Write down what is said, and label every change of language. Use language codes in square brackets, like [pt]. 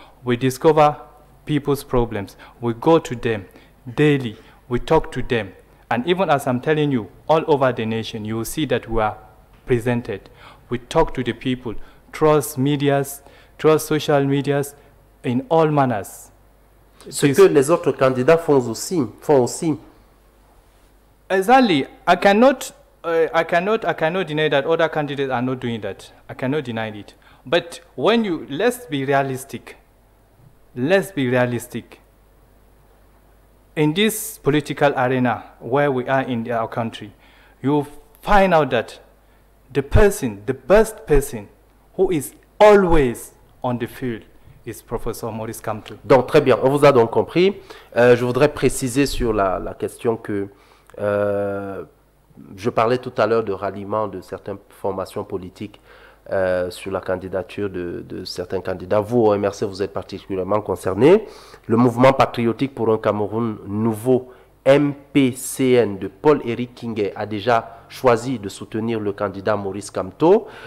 [en] We discover people's problems. We go to them daily. We talk to them. And even as I'm telling you, all over the nation, you will see that we are presented. We talk to the people, trust medias, trust social medias, in all manners. [fr] Ce que les autres candidats font aussi. [en] Exactly. I cannot deny that other candidates are not doing that. I cannot deny it. But when you, let's be realistic. Let's be realistic. In this political arena where we are in our country, you find out that the best person who is always on the field is Professor Maurice Kamto. [fr] Donc très bien, on vous a donc compris. Je voudrais préciser sur la question que je parlais tout à l'heure de ralliement de certaines formations politiques sur la candidature de certains candidats. Vous, au MRC, vous êtes particulièrement concernés. Le mouvement patriotique pour un Cameroun nouveau, MPCN, de Paul-Éric Kingay, a déjà choisi de soutenir le candidat Maurice Kamto.